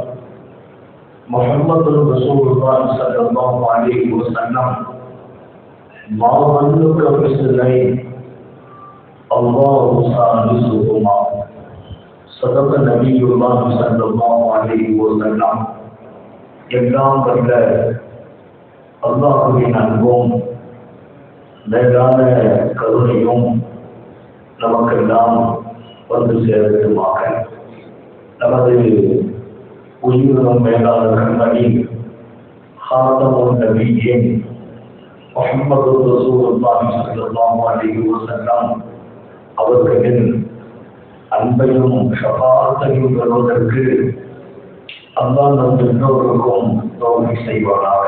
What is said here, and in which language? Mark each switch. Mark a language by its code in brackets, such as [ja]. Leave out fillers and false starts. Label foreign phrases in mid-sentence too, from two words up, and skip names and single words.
[ar] محمد رسول الله صلى الله عليه وسلم ما ظنك باثنين الله ثالثهما صدق نبي الله صلى الله عليه وسلم [ta] எல்லாம் வல்ல அல்லாஹ்வின் அன்பும் மேலான கருணையும் நமக்கெல்லாம் வந்து சேர்த்துமாக நமது உயிரினும் மேலான கண்மணி ஹாத்தமுன் நபியின் முஹம்மது [ar] رسول الله صلى الله عليه وسلم [ta] அவர்களின் அன்பையும் ஷஃபாஅத்தையும் பெறுவதற்கு அல்லாஹ் நம் எல்லோருக்கும் தௌஃபீக் செய்வானாக.